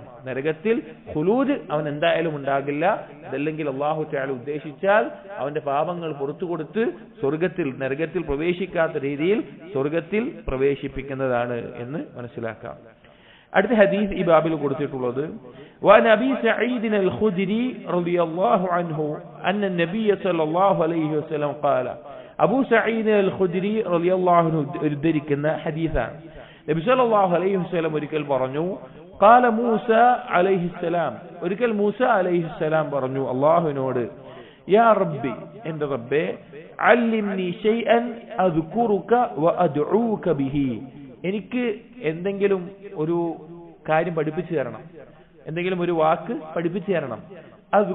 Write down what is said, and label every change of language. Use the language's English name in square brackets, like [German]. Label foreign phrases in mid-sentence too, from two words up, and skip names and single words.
[Malayalam] നരകത്തിൽ ഖുലൂദ് അവൻ എന്തായാലും ഉണ്ടാകില്ല. അതല്ലെങ്കിൽ [Arabic] الله تعالى [Malayalam] ഉദ്ദേശിച്ചാൽ അവന്റെ പാപങ്ങൾ പുറത്തു കൊടുത്ത് നരകത്തിൽ പ്രവേശിക്കാത്ത രീതിയിൽ സ്വർഗത്തിൽ പ്രവേശിപ്പിക്കുന്നതാണ് എന്ന് മനസ്സിലാക്കാം. അടുത്ത ഹദീസ് ഈ ബാബിൽ കൊടുത്തിട്ടുള്ളത് [Arabic] وعن أبي سعيد الخدري رضي الله عنه أن النبي صلى الله عليه وسلم قال أبو سعيد الخدري رضي الله عنه [Malayalam] ഉദ്ധരിക്കുന്ന ഹദീസാണ്. നബി [Arabic] صلى الله عليه وسلم [Malayalam] ഒരിക്കൽ പറഞ്ഞു, [Arabic] قال موسى عليه السلام, [Malayalam] ഒരിക്കൽ മൂസ അലൈഹിസ്സലാം പറഞ്ഞു അല്ലാഹുവിനോട്, [Arabic] يا ربي, [Malayalam] എന്റെ റബ്ബേ, [Arabic] علمني شيئا أذكرك وأدعوك به, [Malayalam] എനിക്ക് എന്തെങ്കിലും ഒരു കാര്യം പഠിപ്പിച്ചു തരണം, എന്തെങ്കിലും ഒരു വാക്ക് പഠിപ്പിച്ചു തരണം.